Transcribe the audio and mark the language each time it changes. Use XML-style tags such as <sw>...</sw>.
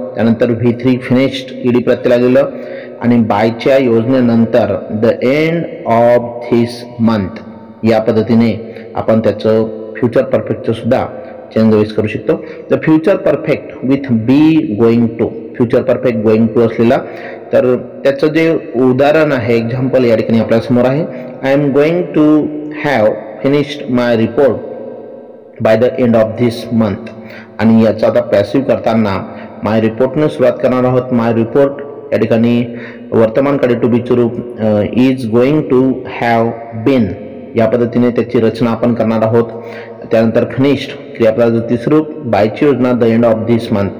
<mr>त्यानंतर V3 finished ED प्रत्यय लागलेलं आणि बायच्या योजनेनंतर</mr> <en>the end of this month</en> <mr>या पद्धतीने आपण त्याचं फ्युचर परफेक्टचं सुद्धा चेंज करू शकतो. The future perfect with be going to. Future perfect going to असलेला तर त्याचं जे उदाहरण आहे एक्झाम्पल या ठिकाणी आपल्यासमोर आहे.</mr> <en>I am going to have finished my report by the end of this month.</en> <mr>आणि याचा आता पॅसिव्ह करताना माय रिपोर्टने सुरुवात करणार आहोत. माय रिपोर्ट या ठिकाणी वर्तमानकाळी टू बीचं रूप is going to have bin या पद्धतीने त्याची रचना आपण करणार आहोत. त्यानंतर फिनिश्ड क्रियापदाचं तिसरं रूप बायची योजना</mr> <en>The end of this month.</en>